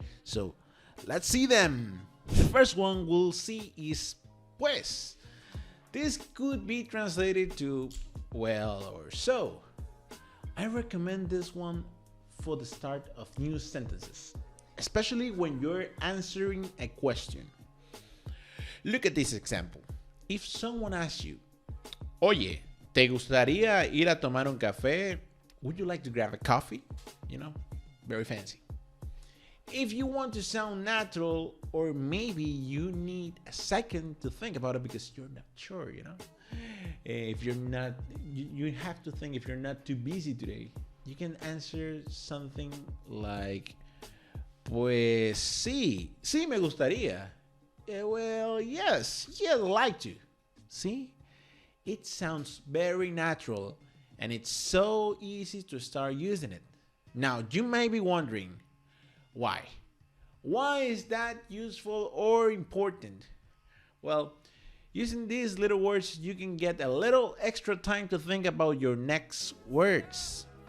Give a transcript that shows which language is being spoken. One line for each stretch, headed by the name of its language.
English: So, let's see them. The first one we'll see is pues. This could be translated to well or so. I recommend this one for the start of new sentences, especially when you're answering a question. Look at this example. If someone asks you,
Spanish: oye, ¿te gustaría ir a tomar un café?
English: Would you like to grab a coffee? You know, very fancy. If you want to sound natural, or maybe you need a second to think about it because you're not sure, you know. If you're not, you have to think if you're not too busy today. You can answer something like,
Spanish: pues sí, sí me gustaría.
English: Well, yes, I'd like to. See? It sounds very natural and it's so easy to start using it. Now, you may be wondering, why? Why is that useful or important? Well, using these little words, you can get a little extra time to think about your next words.